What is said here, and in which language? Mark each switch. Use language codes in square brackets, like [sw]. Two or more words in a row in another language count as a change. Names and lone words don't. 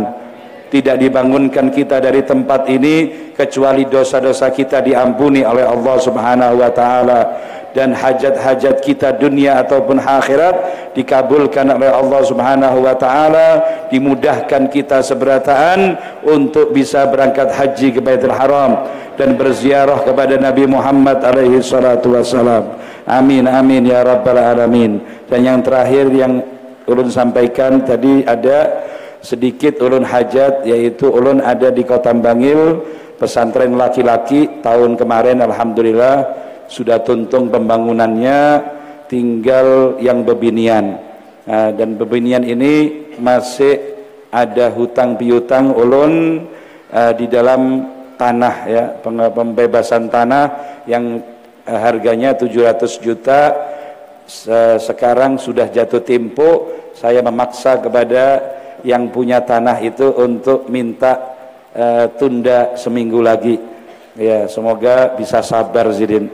[id] Tidak dibangunkan kita dari tempat ini kecuali dosa-dosa kita diampuni oleh Allah [ar] Subhanahu wa taala, [id] dan hajat-hajat kita dunia ataupun akhirat dikabulkan oleh Allah [ar] Subhanahu wa taala, [id] dimudahkan kita seberataan untuk bisa berangkat haji ke Baitul Haram dan berziarah kepada Nabi Muhammad [ar] alaihi salatu wassalam. Amin amin ya rabbal alamin. [id] Dan yang terakhir yang ulun sampaikan tadi, ada sedikit ulun hajat, yaitu ulun ada di Kota Bangil, pesantren laki-laki. Tahun kemarin alhamdulillah sudah tuntung pembangunannya, tinggal yang bebinian. Dan bebinian ini masih ada hutang piutang ulun di dalam tanah, ya, pembebasan tanah yang harganya 700 juta. Sekarang sudah jatuh tempo, saya memaksa kepada yang punya tanah itu untuk minta tunda seminggu lagi, ya, semoga bisa sabar Zidin.